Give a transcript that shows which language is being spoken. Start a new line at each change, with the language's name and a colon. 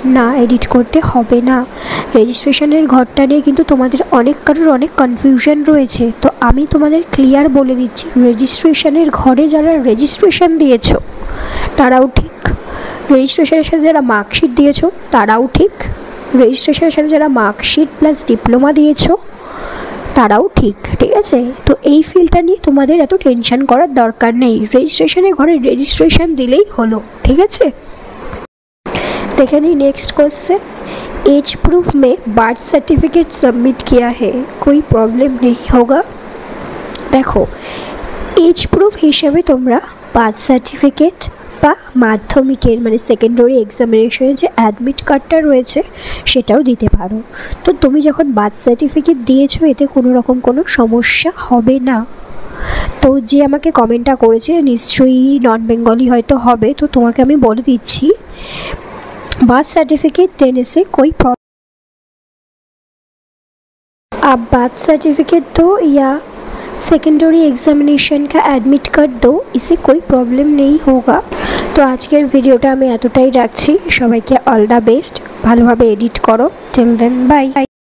Bangla: না, এডিট করতে হবে না। রেজিস্ট্রেশনের ঘরটা নিয়ে কিন্তু তোমাদের অনেক কারোর অনেক কনফিউশন রয়েছে, তো আমি তোমাদের ক্লিয়ার বলে দিচ্ছি, রেজিস্ট্রেশনের ঘরে যারা রেজিস্ট্রেশন দিয়েছো তারাও ঠিক, রেজিস্ট্রেশনের সাথে যারা মার্কশিট দিয়েছো তারাও ঠিক, রেজিস্ট্রেশনের সাথে যারা মার্কশিট প্লাস ডিপ্লোমা দিয়েছো তারাও ঠিক, ঠিক আছে? তো এই ফিল্ডটা নিয়ে তোমাদের এত টেনশন করার দরকার নেই, রেজিস্ট্রেশনের ঘরে রেজিস্ট্রেশন দিলেই হলো, ঠিক আছে?
Hindi: देखिए नहीं नेक्स्ट क्वेश्चन, एज प्रूफ में बर्थ सर्टिफिकेट सबमिट किया है, कोई प्रॉब्लम नहीं होगा। देखो एज प्रूफ हिसाब से तुम्हारा बर्थ सर्टिफिकेट
Bangla: বা মাধ্যমিকের মানে সেকেন্ডারি এক্সামিনেশনের যে অ্যাডমিট কার্ডটা রয়েছে সেটাও দিতে পারো। তো তুমি যখন বার্থ সার্টিফিকেট দিয়েছো এতে কোনো রকম কোনো সমস্যা হবে না। তো যে আমাকে কমেন্টটা করেছে নিশ্চয়ই নন বেঙ্গলি হয়তো হবে, তো তোমাকে আমি বলে দিচ্ছি
Hindi: बर्थ सर्टिफिकेट देने से कोई प्रॉब्लम, आप बर्थ सर्टिफिकेट दो या सेकेंडरी एग्जामिनेशन का एडमिट कार्ड दो, इसे कोई प्रॉब्लम नहीं होगा।
Bangla: तो आजकेर भिडियोटा आमी एतटाई राखছি, সবাইকে অল দ্য বেস্ট, ভালোভাবে এডিট করো। Till then by.